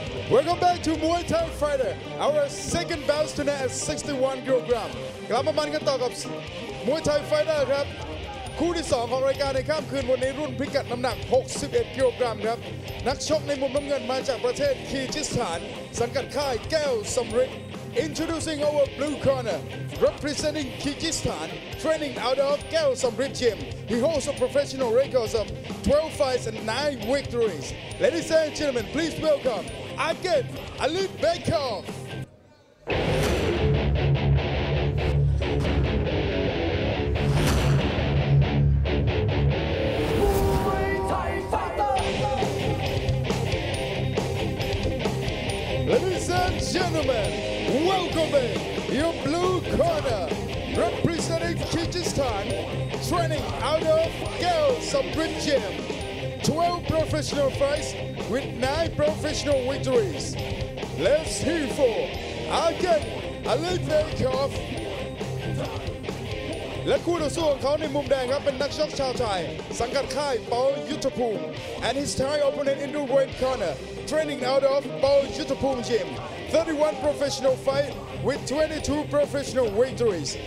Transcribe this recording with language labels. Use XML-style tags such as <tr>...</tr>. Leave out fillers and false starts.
<en>Welcome back to Muay Thai Fighter, our second bout tonight at 61 kilogram</en> <th>กลับมามันกันต่อกับ Muay Thai Fighter ครับคู่ที่ 2 ของรายการในค่ำคืนวันนี้รุ่นพิกัดน้ำหนัก 61 กิโลกรัมครับนักชกในมุมน้ำเงินมาจากประเทศคีร์กิสถานสังกัดค่ายแก้วสำริด</th> <en>Introducing our blue corner, representing Kyrgyzstan, training out of Gel Samrit Gym. He holds a professional record of 12 fights and 9 victories. Ladies and gentlemen, please welcome again Ali Bekov. Ladies and gentlemen, welcome your blue corner, representing Kyrgyzstan, training out of Gel Samrit Gym. 12 professional fights with 9 professional victories. Let's hear for again Ali Bekov.</en> <th>และคู่ต่อสู้ของเขาในมุมแดงครับเป็นนักชกชาวไทยสังกัดค่ายเปายุทธภูมิ</th> <en>and his Thai opponent in the red corner training out of เปายุทธภูมิ Gym 31 professional fight with 22 professional victories.</en>